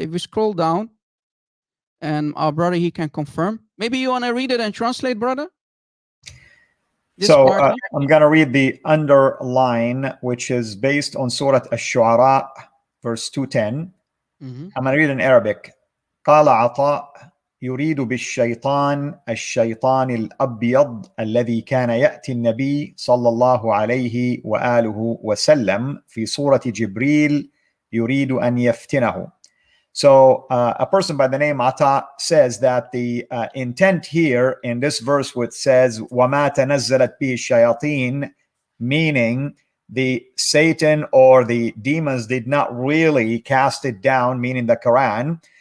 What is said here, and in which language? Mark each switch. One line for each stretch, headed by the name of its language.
English: If we scroll down, and our brother, he can confirm. Maybe you want to read it and translate, brother? So I'm going to read the underline, which is based on Surah Ash-Shu'ara, verse 210. I'm going to read in Arabic.
Arabic: قال عطاء يريد بالشيطان الشيطان الأبيض الذي كان يأتي النبي صلى الله عليه وآله وسلم في صورة جبريل يريد أن يفتنه.
English: So a person by the name Ata says that the intent here in this verse, which says
Arabic: وَمَا تَنَزَّلَتْ بِهِ الشَّيَاطِينَ,
English: meaning the Satan or the demons did not really cast it down, meaning the Quran.